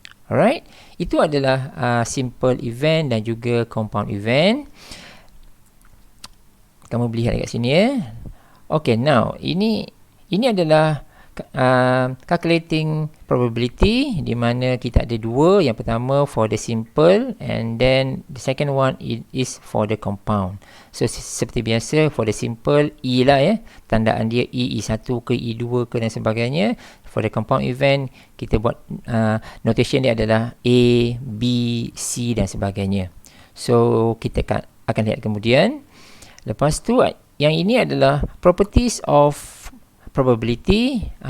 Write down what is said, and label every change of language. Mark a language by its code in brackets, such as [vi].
[ms] Alright, itu adalah [en] simple event [ms] dan juga [en] compound event. [ms] Kamu boleh lihat dekat sini ya. Okay, now ini adalah [en] calculating probability, [ms] di mana kita ada dua. Yang pertama [en] for the simple, and then the second one is for the compound. [ms] So seperti biasa, [en] for the simple E [ms] lah ya, tandaan dia E, E1 ke E2 ke dan sebagainya. [en] For the compound event, [ms] kita buat notation dia adalah A, B, C dan sebagainya. So kita akan lihat kemudian. Lepas tu yang ini adalah [en] properties of probability.